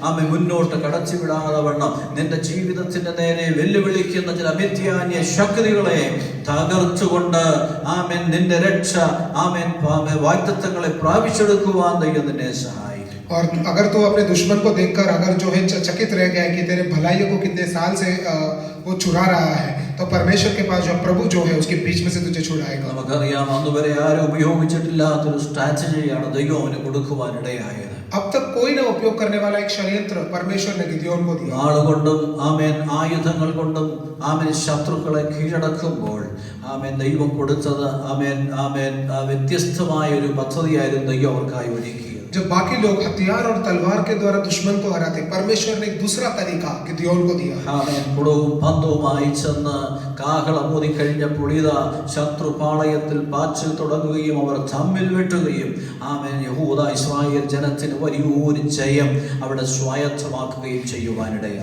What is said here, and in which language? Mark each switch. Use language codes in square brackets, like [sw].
[ml] മുന്നോട്ട് കടത്തിവിടാതെ വണ്ണം നിന്റെ ജീവിതത്തിന്റെ നേരെ വെല്ലുവിളിക്കുന്ന ചില മിഥ്യാന്യ ശക്തികളെ തകർത്തുകൊണ്ട് ആമേൻ നിന്റെ രക്ഷ ആമേൻ വാഗ്ദത്തങ്ങളെ പ്രാപിച്ചെടുക്കുവാൻ ദൈവം നിന്നെ സഹായിക്കും. [hi] और अगर तू अपने दुश्मन को देखकर अगर जो है चकित रह गया है कि तेरे भलाइयों को कितने साल से वो चुरा रहा है, तो परमेश्वर के पास जो प्रभु जो है उसके बीच में से तुझे छुड़ाएगा। [ml] നമുക്കറിയാം അന്നുവരെ ആരും ഉപയോഗിച്ചിട്ടില്ലാത്തൊരു സ്ട്രാറ്റജിയാണ് ദൈവം അവന് കൊടുക്കുവാനിടയായത്. [hi] अब तक कोई ना उपयोग करने वाला एक षड्यंत्र परमेश्वर ने गिदयोन को दिया। [ml] നാളുകൊണ്ടും ആമേൻ ആയുധങ്ങൾ കൊണ്ടും ആമേൻ ശത്രുക്കളെ കീഴടക്കുമ്പോൾ ആമേൻ ദൈവം കൊടുത്തത് ആമേൻ ആമേൻ വ്യത്യസ്തമായ ഒരു പദ്ധതിയായിരുന്നു ദൈവം അവർക്കായി ഒരുക്കിയത്. [hi] जब बाकी लोग हथियार और तलवार के द्वारा दुश्मन को हराते, परमेश्वर ने एक दूसरा तरीका गिदयोन को दिया। [ml] ആമേൻ കുടവും പന്തവുമായി ചെന്ന് കാഹളമൂതി കഴിഞ്ഞപ്പോൾ ഇതാ ശത്രുപാളയത്തിൽ പാച്ചിൽ തുടങ്ങുകയും അവർ തമ്മിൽ വെട്ടുകയും ആമേൻ യഹൂദ ഇസ്രായേൽ ജനത്തിന് വലിയൊരു ജയം അവിടെ സ്വായത്തമാക്കുകയും ചെയ്യുവാനിടയായി.